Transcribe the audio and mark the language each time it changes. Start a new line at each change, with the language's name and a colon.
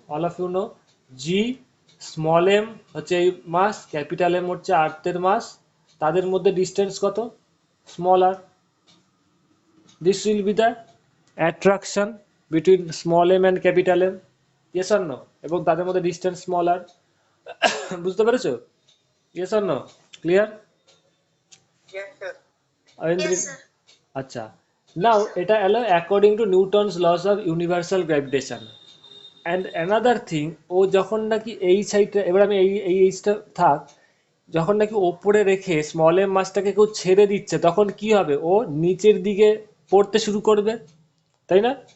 English: all of you know,
Bangla: g, small m হচ্ছে এই মাস, capital M হচ্ছে আর্থের মাস, তাদের মধ্যে ডিস্টেন্স কত, small আর।
English: this will be the attraction between small m and capital M, yes or no?
Bangla: এবং তাদের মধ্যে ডিস্টেন্স স্মল আর। বুঝতে পেরেছো?
English: yes or no? Clear? Yes, sir. Yes, sir.
Bangla: আচ্ছা, নাও এটা এলো
English: According to Newton's laws of universal gravitation. And another thing,
Bangla: ও যখন নাকি এই সাইডটা, এবার আমি এই এইচটা থাক, যখন নাকি ওপরে রেখে স্মল এম মাসটাকে কেউ ছেড়ে দিচ্ছে তখন কি হবে, ও নিচের দিকে পড়তে শুরু করবে, তাই না?